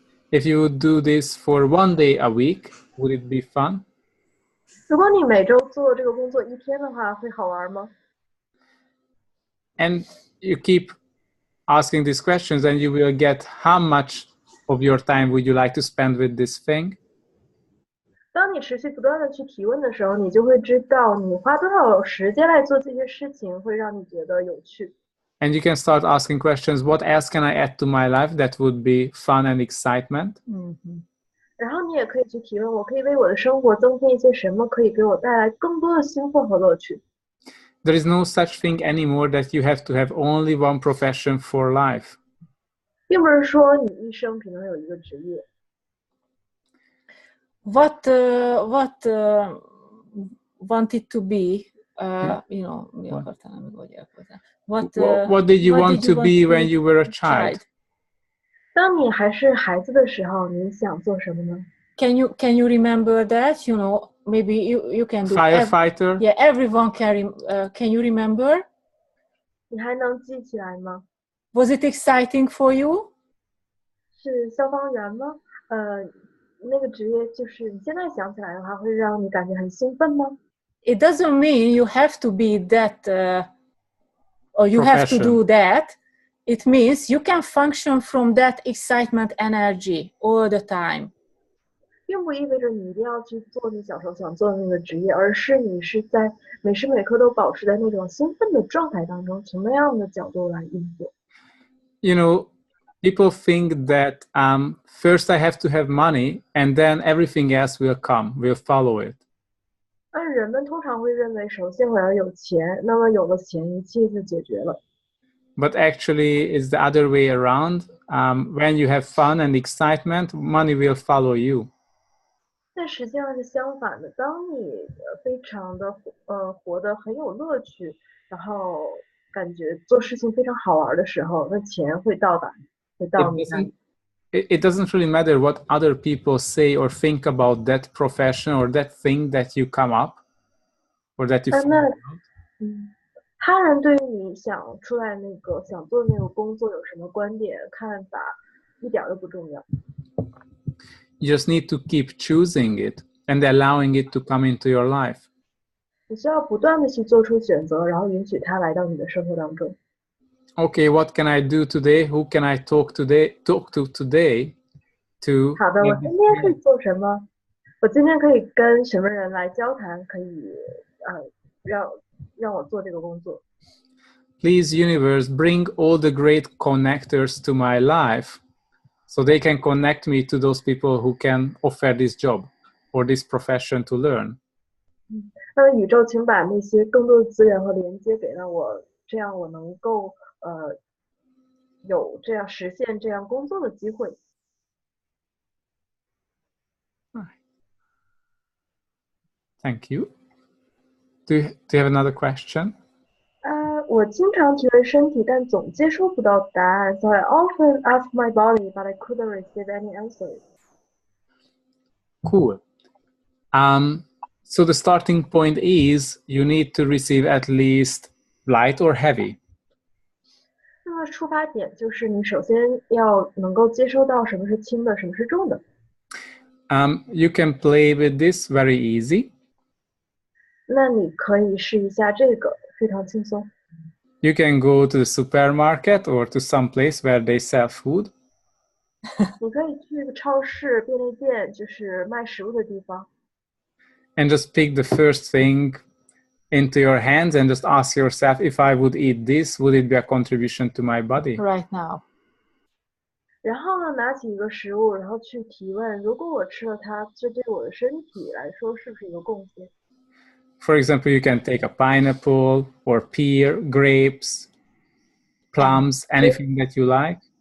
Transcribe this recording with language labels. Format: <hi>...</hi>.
<en>If you would do this for 1 day a week, would it be fun?</en> <zh>如果你每周做这个工作1天的话，会好玩吗？</zh> <en>And you keep asking these questions and you will get how much of your time would you like to spend with this thing?</en> <zh>当你持续不断的去提问的时候，你就会知道你花多少时间来做这些事情会让你觉得有趣。</zh> <en>And you can start asking questions, what else can I add to my life that would be fun and excitement?</en> <zh>然后你也可以去提问，我可以为我的生活增添一些什么，可以给我带来更多的兴奋和乐趣。</zh> <en>There is no such thing anymore that you have to have only one profession for life.</en> <zh>并不是说你一生只能有一个职业。</zh> <en>What wanted to be, you know, What did you want to be when you were a child?</en> <zh>当你还是孩子的时候，你想做什么呢？</zh> <en>Can you remember that? You know, maybe you can do. Firefighter? Yeah, everyone can you remember?</en> <zh>你还能记起来吗？</zh> <en>Was it exciting for you?</en> <zh>是消防员吗？那个职业就是你现在想起来的话，会让你感觉很兴奋吗？</zh> <en>It doesn't mean you have to be that or you have to do that. It means you can function from that excitement energy all the time.</en> <zh>并不意味着你一定要去做你小时候想做的那个职业，而是你是在每时每刻都保持在那种兴奋的状态当中，从那样的角度来运作。</zh> <en>You know, people think that first I have to have money and then everything else will come, will follow it.</en> <zh>而人们通常会认为，首先我要有钱，那么有了钱，一切就解决了。</zh> <en>But actually, it's the other way around. When you have fun and excitement, money will follow you.</en> <zh>但实际上是相反的，当你非常的活得很有乐趣，然后感觉做事情非常好玩的时候，那钱会到你那里。</zh> <en>It doesn't really matter what other people say or think about that profession or that thing that you come up or that you find out.</en> <zh>他人对于你想出来想做那个工作有什么观点看法，一点都不重要。</zh> <en>You just need to keep choosing it and allowing it to come into your life.</en> <zh>你需要不断的去做出选择，然后允许它来到你的生活当中。</zh> <en>Okay, what can I do today? Who can I talk to today?</en> <zh>好的，我今天可以做什么？我今天可以跟什么人来交谈？可以让我做这个工作。</zh> <en>Please, universe, bring all the great connectors to my life so they can connect me to those people who can offer this job or this profession to learn.</en> <zh>那么宇宙，请把那些更多的资源和连接给到我，这样我能够有这样实现这样工作的机会。</zh> <en>Thank you. Do you have another question?</en> <zh>我经常提问身体，但总接收不到答案。</zh> <en>So I often ask my body, but I couldn't receive any answers. Cool. So the starting point is you need to receive at least light or heavy.</en> <zh>那么出发点就是你首先要能够接收到什么是轻的，什么是重的。</zh> <en>You can play with this very easy.</en> <zh>那你可以试一下这个，非常轻松。</zh> <en>You can go to the supermarket or to some place where they sell food.</en> <zh>你可以去超市、便利店，就是卖食物的地方。</zh> <en>And just pick the first thing into your hands and just ask yourself, if I would eat this, would it be a contribution to my body? Right now.</en> <zh>然后呢，拿起一个食物，然后去提问：如果我吃了它，这对我的身体来说是不是一个贡献？</zh> <en>For example, you can take a pineapple or pear, grapes, plums, anything that you like.</en>